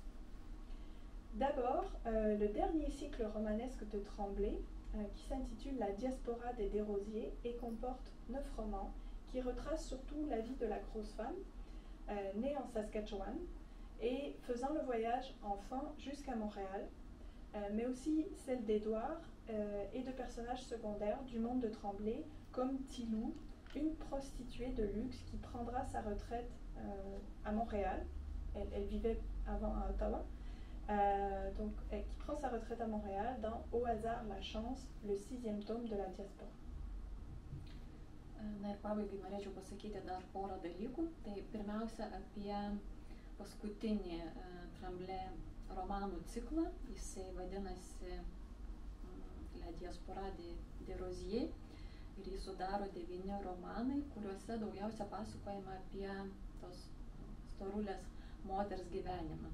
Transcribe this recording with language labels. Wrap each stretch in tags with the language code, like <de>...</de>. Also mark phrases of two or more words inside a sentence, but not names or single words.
<fr>D'abord, le dernier cycle romanesque de Tremblay, qui s'intitule La diaspora des Desrosiers et comporte 9 romans qui retracent surtout la vie de la grosse femme, née en Saskatchewan et faisant le voyage enfant jusqu'à Montréal, mais aussi celle d'Édouard et de personnages secondaires du monde de Tremblay comme Tilou, une prostituée de luxe qui prendra sa retraite à Montréal. Elle vivait avant à Ottawa. Qui prend sa retraite à Montréal dans Au hasard la chance, le 6e tome de la diaspora.</fr> <lt>Na ir pabaigai norėčiau pasakyti dar porą dalykų. Tai pirmiausia apie paskutinį Tremblay romanų ciklą. Jisai vadinasi La diaspora des Desrosiers ir jį sudaro 9 romanai, kuriuose daugiausia pasakojama apie tos storulės moters gyvenimą.</lt>